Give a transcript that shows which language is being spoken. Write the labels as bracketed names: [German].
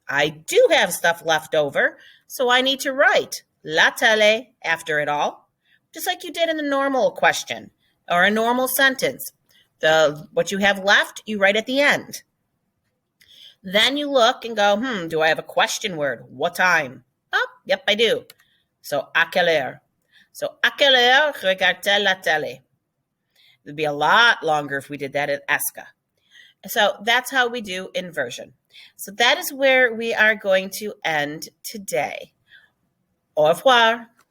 [English] I do have stuff left over, so I need to write la télé after it all, just like you did in the normal question or a normal sentence. What you have left, you write at the end. Then you look and go, do I have a question word? What time? Oh, yep, I do. So, [French] à quelle heure? So, à quelle heure regarde-t-elle la télé? [English] It would be a lot longer if we did that in ESCA. So that's how we do inversion. So that is where we are going to end today. [French] Au revoir.